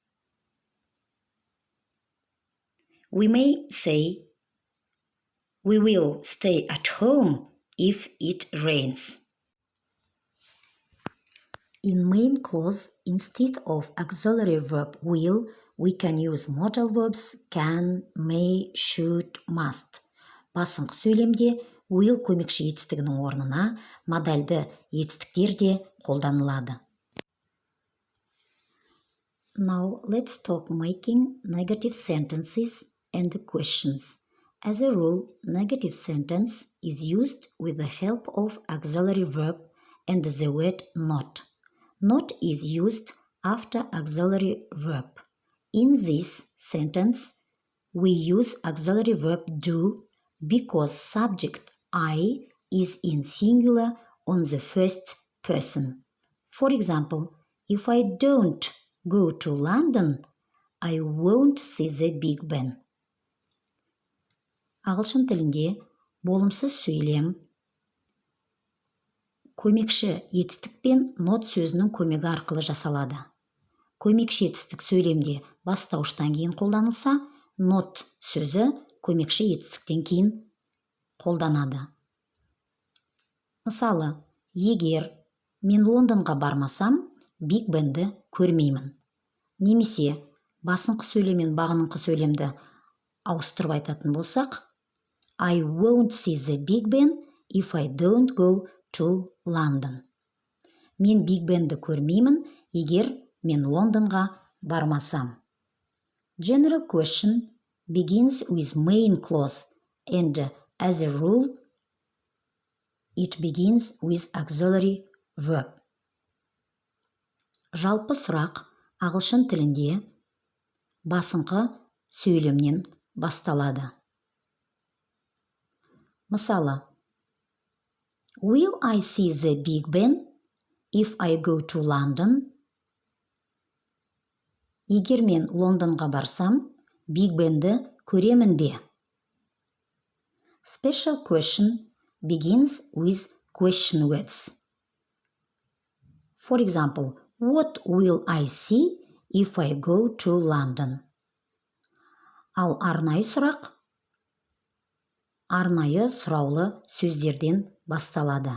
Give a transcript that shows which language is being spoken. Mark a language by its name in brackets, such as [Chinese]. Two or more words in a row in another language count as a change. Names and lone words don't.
[English] We may say, we will stay at home if it rains. In main clause, instead of auxiliary verb will, we can use modal verbs can, may, should, must. [Kazakh] Басыңқы сөйлемде will көмекші етістігінің орнына модальды етістіктер де қолданылады. [English] Now let's talk making negative sentences and questions. As a rule, negative sentence is used with the help of auxiliary verb and the word not. Not is used after auxiliary verb. In this sentence, we use auxiliary verb do because subject I is in singular on the first person. For example, if I don't go to London, I won't see the Big Ben. [Kazakh] Ағылшын тілінде болымсыз сөйлем көмекші етістікпен not сөзінің көмегі арқылы жасалады. Көмекші етістік сөйлемде бастауыштан кейін қолданылса, not сөзі көмекші етістіктен кейін қолданады. Мысалы, егер мен Лондонға бармасам, Биг Бенді көрмеймін. Немесе басыңқы сөйлем мен бағыныңқы сөйлемді ауыстырып айтатын болсақ, [English] I won't see the Big Ben if I don't go to London. [Kazakh] Мен Биг Бенді көрмеймін, егер мен Лондонға бармасам. [English] General question begins with main clause and as a rule, it begins with auxiliary verb. [Kazakh] Жалпы сұрақ ағылшын тілінде басыңқы сөйлемнен басталады. Мысалы, [English] will I see the Big Ben if I go to London? [Kazakh] Егер мен Лондонға барсам, Биг Бенді көремін бе? [English] Special question begins with question words. For example, what will I see if I go to London? [Kazakh] Ал арнайы сұрақ арнайы сұраулы сөздерден басталады.